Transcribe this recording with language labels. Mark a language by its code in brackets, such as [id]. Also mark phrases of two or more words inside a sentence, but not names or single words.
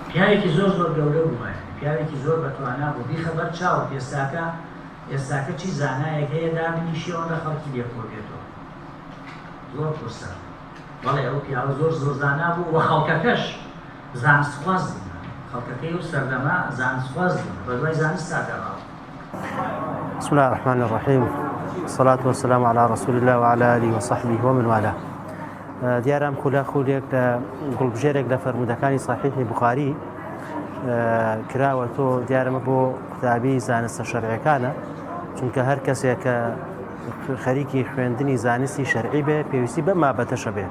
[ckb] پیاوێکی زۆر زۆر گەورە بووە، پیاوێکی زۆر بەتوانە بوو بیخەبەر چاوە ئێستاکە چی زانایەک هەیە دابنیشیەوە لە خەڵکی لێکۆبێتەوە. زۆر قورسە. بەڵێ ئەو پیاوە زۆر زۆر زانا بوو و خەڵکەکەش زانستخواز بوون. خەڵکەکەی و سەردەما زانستخواز بوون، بە دوای زانست داگەڕاوە. [ar] بسم الله الرحمن الرحيم، الصلاة والسلام على رسول الله وعلى آله وصحبه ومن والاه. [ckb] دیارم خولێک لە گوڵبژێرێک لە فەرمودەکانی صحیحی بوخاری کراوە تۆ دیارمە بۆ قوتابی زانستە شەرعیەکانە، چونکە هەر کەسێک کە خەریکی خوێندنی زانستی شەرعی بێ پێویستی بە مابەتەشە بێ.